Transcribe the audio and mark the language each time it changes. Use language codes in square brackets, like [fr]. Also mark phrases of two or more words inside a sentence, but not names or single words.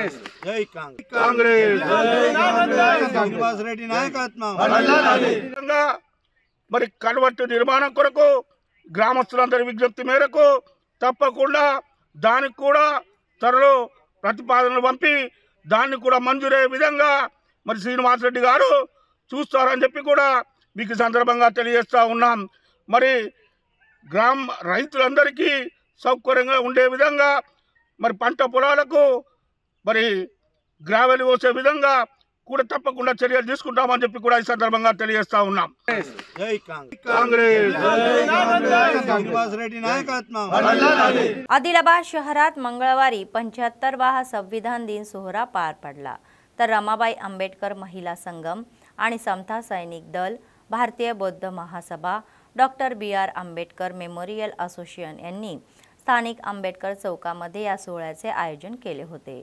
[te] మరి కల్వర్టు నిర్మాణం కొరకు గ్రామస్తులందరి విజ్ఞప్తి మేరకు తప్పకుండా దానికి కూడా త్వరలో ప్రతిపాదనలు పంపి దాన్ని కూడా మంజూరయ్యే విధంగా మరి శ్రీనివాస్ రెడ్డి గారు చూస్తారని చెప్పి కూడా మీకు సందర్భంగా తెలియజేస్తా ఉన్నాం. మరి రైతులందరికీ సౌకర్యంగా ఉండే విధంగా మరి పంట పొలాలకు మరి గ్రావెల్ పోసే విధంగా కూడా తప్పకుండా చర్యలు తీసుకుంటామని చెప్పి కూడా ఈ సందర్భంగా తెలియజేస్తా ఉన్నాం. [mr] आदिलाबाद शहरात मंगळवारी 75वा संविधान दिन सोहळा पार पडला. तर रमाबाई आंबेडकर महिला संगम आणि समता सैनिक दल, भारतीय बौद्ध महासभा, डॉक्टर BR आंबेडकर मेमोरियल असोसिएशन यांनी स्थानिक आंबेडकर चौकामध्ये या सोहळ्याचे आयोजन केले होते.